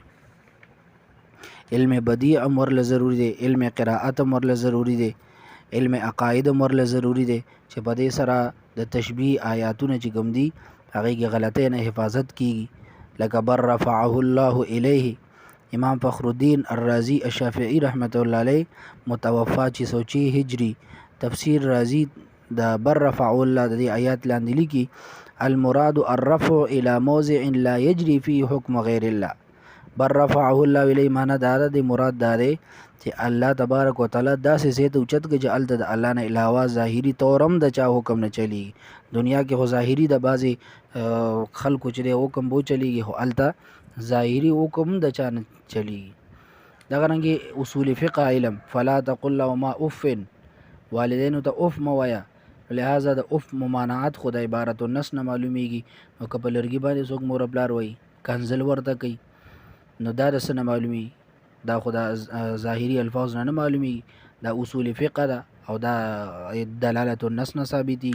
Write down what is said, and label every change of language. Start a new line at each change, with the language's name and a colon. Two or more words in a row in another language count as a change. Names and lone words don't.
Pashto: علم بدیع هم ورله ضروری دی، علم قرائت هم ورله ضروری دی، علم عقاید هم ورله ضروری دی چې په دې سره د تشبیه آیاتونه چې کوم دي هغه کې غلطۍ نه حفاظت کیږي. لکه
Arabic: بر رفعه الله الیه،
Pashto: امام فخر الدین الرازی الشافعی
Arabic: رحمت الله علیه
Pashto: متوفا 606 هجری تفسیر رازی د بر رفع الله د دې آیات لاندې لیکي
Arabic: المراد الرفع الى موضع لا يجري فيه حكم غير الله. بر رفعه الله الیه
Pashto: معنا دا د مراد دا دی چې الله تبارک وتعالى داسې ځای ته اوچت کړي چې هلته د الله نه علاوه ظاهري طور هم د چا حکم نه چلیږي. دنیا کې خو ظاهري د بعضې خلکو چې دی حکم به چلیږي، خو هلته ظاهري حکم د چا نه چلیږي. دغه رنګې اصول فقه علم
Arabic: فلا تقل لهما اف،
Pashto: والدینو ته اف مه وایه. لہذا د اف ممانعت خو د عبارت النص نه معلومیږي. نو که په لرګي باندې څوک مور پلار وایي کنځل ورته کوي نو دا د څه نه معلومیږي؟ دا خو د ظاهري الفاظ نه معلومیږي، دا اصول فقه ده او دا دلالت النص نه ثابتي.